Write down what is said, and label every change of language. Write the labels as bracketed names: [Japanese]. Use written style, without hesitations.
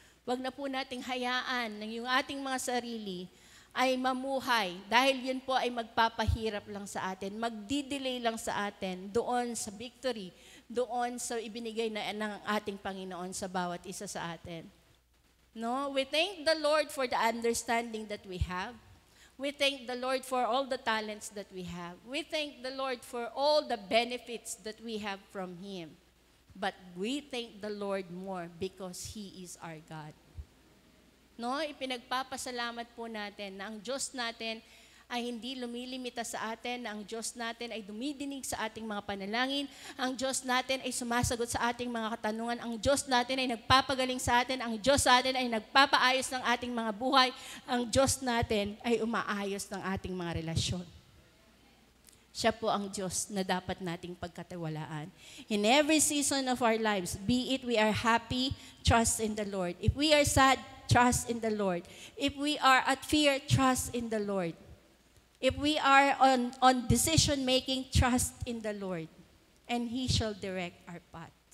[Filipino] Wag na po nating hayaan ng yung ating mga sarili ay mamuhay dahil yun po ay magpapahirap lang sa atin, magdi-delay lang sa atin doon sa victory, doon sa ibinigay na ng ating Panginoon sa bawat isa sa atin. [English] No, we thank the Lord for the understanding that we have. We thank the Lord for all the talents that we have. We thank the Lord for all the benefits that we have from Him. But we thank the Lord more because He is our God. [Filipino] No, ipinagpapasalamat po natin na ang Diyos natin ay hindi lumilimita sa atin, na ang Diyos natin ay dumidinig sa ating mga panalangin, ang Diyos natin ay sumasagot sa ating mga katanungan, ang Diyos natin ay nagpapagaling sa atin, ang Diyos natin ay nagpapaayos ng ating mga buhay, ang Diyos natin ay umaayos ng ating mga relasyon. Siya po ang Diyos na dapat nating pagkatiwalaan. [English] In every season of our lives, be it we are happy, trust in the Lord. If we are sad, trust in the Lord. If we are at fear, trust in the Lord. If we are on decision-making, trust in the Lord. And He shall direct our path.